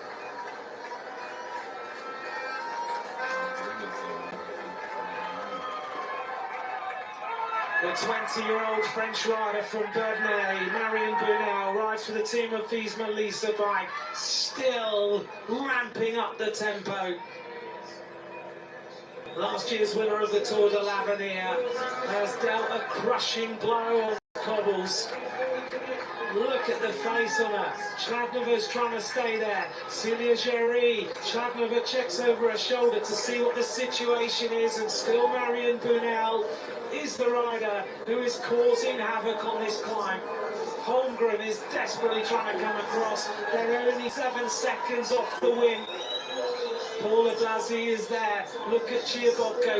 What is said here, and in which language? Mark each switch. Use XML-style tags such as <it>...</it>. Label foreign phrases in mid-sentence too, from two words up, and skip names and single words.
<en>The 20-year-old French rider from Bernay, Marion Brunel, rides for the team of Wiesmann Lisa Bike, still ramping up the tempo. Last year's winner of the Tour de l'Avenir has dealt a crushing blow on the cobbles. Look at the face on her. Schladnova's trying to stay there. Celia Géry. Schladnova checks over her shoulder to see what the situation is, and still Marion Brunel is the rider who is causing havoc on this climb. Holmgren is desperately trying to come across. They're only 7 seconds off the win. Paula Blasi is there. Look at Chiabotko.</en>